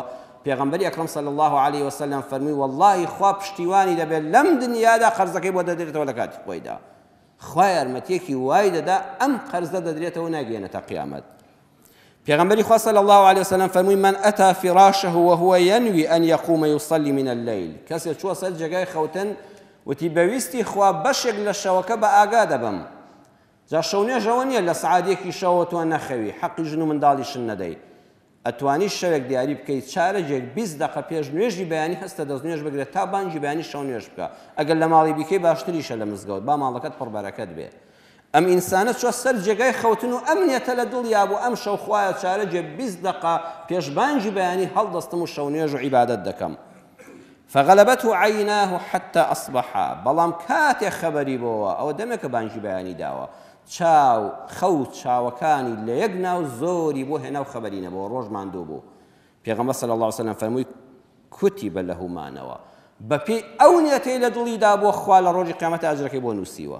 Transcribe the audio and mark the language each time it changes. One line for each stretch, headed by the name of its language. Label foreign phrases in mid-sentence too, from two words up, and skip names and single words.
Central Kurdish: پیغمبر اکرم
Arabic: صلی الله علیه وسلم
Central Kurdish: فرمی والله خوا پشتیوانی دەبێت لەم دنیادا قەرزەکەی بۆ دەدرێتەوە لە کاتی خۆیدا خوا یارمەتیەکی وای دەدا ئەم قەرزە دەدرێتەوە ناگەێنێتە قیامەت. پیغمبری خوا
Arabic: صلی الله علیه وسلم
Central Kurdish: فرمی
Arabic: من أتى فراشه وهو ينوي أن يقوم يصلي من الليل
Central Kurdish: کەسێک چووە سەر جێگای خەوتن وتی بەویستی خوا بەشێک لە شەوەکە بە ئاگا دەبم جا شەو نوێژەوە نییە لە سەعاتێکی شەوە تۆ نەخەوی حەقی ژن و منداڵیشن نەدەی ئەتوانی شەوێک دیاری بکەیت چارەجێک 20 دقە پێش نوێژی بەیانی هەستە دەست نوێژ بگرێت تا بانگی بەیانی شەو نوێژ بکە ئەگەر لە ماڵی بیکەی باشتریشە لە مزگەوت با ماڵەکەت پڕبەرەکەت بێ. ئەم ئینسانە چوە سەر جێگای خەوتن و ئەمنیەتە لە دڵیا بوو ئەم شەو خوایە چارەجێ 20 دقە پێش بانگی بەیانی هەڵدەستم و شەو نوێژ و عیبادەت دەکەم.
Arabic: فغلبته عیناه حتى أصبح
Central Kurdish: بەڵام کاتێک خەبەری بۆەوە ئەوە دەمێک کە بانگی بەیانی داوە چاو خەوت چاوەکانی لە یەک ناو زۆری بۆ هێنا و خەبەری نەبەوە ڕۆژ ماندوو بوو. پێغەمبەر
Arabic: صلی الله علیه وسلم
Central Kurdish: فەرمووی کوتیبە لەهو مانەوە بەپێی ئەو نێتەی لە دڵیدا بۆ خوا لە ڕۆژی قیامەت ئاجرەکەی بۆ نووسیوە.